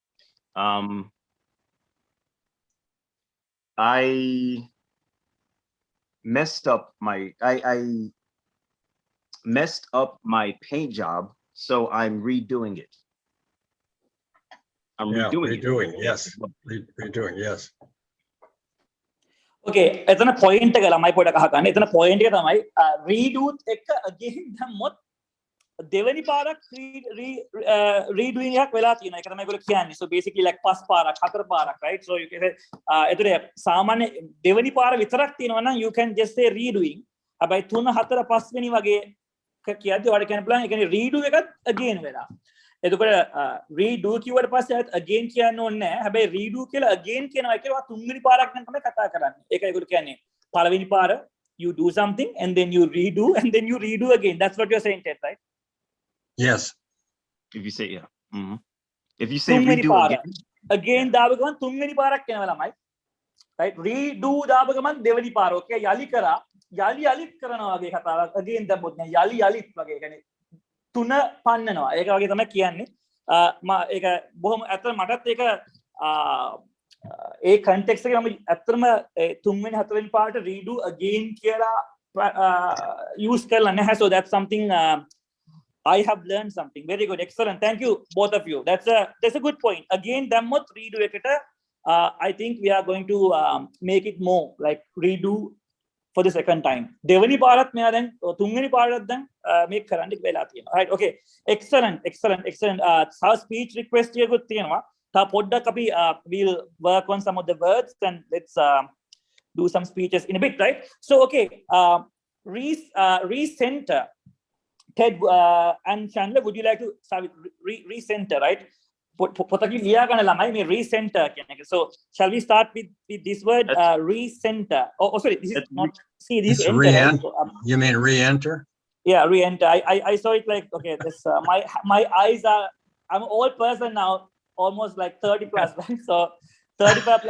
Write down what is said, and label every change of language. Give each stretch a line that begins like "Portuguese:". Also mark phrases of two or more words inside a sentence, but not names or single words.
English: I messed up my my paint job, so I'm redoing it. I'm redoing it. Yes. Redoing, yes.
Sinhala: Okay, එතන point එක ළමයි පොඩක් අහගන්න. එතන point එක තමයි redo එක again දැම්මොත් දෙවෙනි පාරක් redoing එකක් වෙලා තියෙනවා. ඒක තමයි ඒගොල්ලෝ කියන්නේ.
English: So basically like
Sinhala: 5 පාරක් 4 පාරක්,
English: right? So you can
Sinhala: එතන සාමාන්‍ය දෙවෙනි පාර විතරක් තියෙනවා නම්
English: you can just say redoing.
Sinhala: හැබැයි 3 4 5 වෙනි වගේ කියද්දි ඔයාලට කියන්න පුළුවන් ඒ කියන්නේ redo එකත් again වෙලා. එතකොට redo කිව්වට පස්සේ again කියන්න ඕනේ නැහැ. හැබැයි redo කියලා again කියනවා කියලා තුන්වෙනි පාරක් නම් තමයි කතා කරන්නේ. ඒකයි ඒගොල්ලෝ කියන්නේ පළවෙනි පාර
English: you do something and then you redo and then you redo again. That's what you're saying, Ted, right? Yes. If you say if you say redo
Sinhala: again දාව ගමන් තුන්වෙනි පාරක් යනවා ළමයි. Right? Redo දාව ගමන් දෙවෙනි පාර. Okay, යලි කරා යලි කරනවා වගේ කතාවක් again දැම්මොත් නෑ යලිත් වගේ. ඒ කියන්නේ තුන පන්නනවා. ඒක වගේ තමයි කියන්නේ. ඒක බොහොම අතන මටත් ඒක ඒ context එකේ මම අතරම තුන්වෙනි හතරවෙනි පාට
English: redo again
Sinhala: කියලා use කරලා නැහැ.
English: So that's something I have learned something. Very good. Excellent. Thank you both of you. That's a good point. Again දැම්මොත් redo එකට I think we are going to make it more like redo for the second time.
Sinhala: දෙවෙනි පාරත් මෙයා දැන් තුන්වෙනි පාරත් දැන් මේක කරන්න වෙලා තියෙනවා.
English: Right. Okay. Excellent.
Sinhala: තව
English: speech request
Sinhala: එකකුත් තියෙනවා. තව පොඩ්ඩක් අපි
English: we'll work on some of the words and let's do some speeches in a bit, right? So okay, recenter. Ted and Chandler, would you like to start with recenter, right?
Sinhala: පොතකින් ලියා ගන්න ළමයි මේ recenter කියන එක.
English: So shall we start with this word recenter? Oh sorry, this is not see this is enter. Re-enter. You mean reenter? Yeah, reenter. I saw it like okay, this my eyes are I'm an old person now, almost like 30 plus, right? So 35 plus.